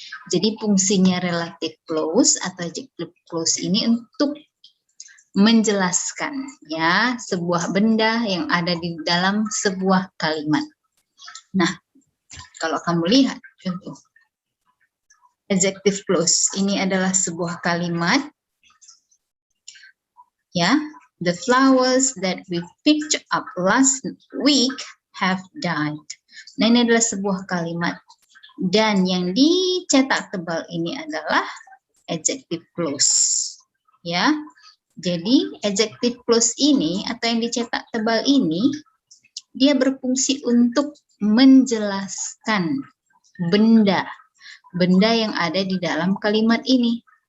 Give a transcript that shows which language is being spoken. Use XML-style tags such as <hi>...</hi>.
<id>Jadi fungsinya relative clause atau adjective clause ini untuk menjelaskan, ya, sebuah benda yang ada di dalam sebuah kalimat. Nah, kalau kamu lihat contoh adjective clause ini adalah sebuah kalimat, ya.</id> <en>The flowers that we picked up last week have died.</en> <id>Nah, ini adalah sebuah kalimat dan yang dicetak tebal ini adalah adjective clause, ya. Jadi adjective clause ini atau yang dicetak tebal ini dia berfungsi untuk menjelaskan benda yang ada di dalam kalimat ini.</id>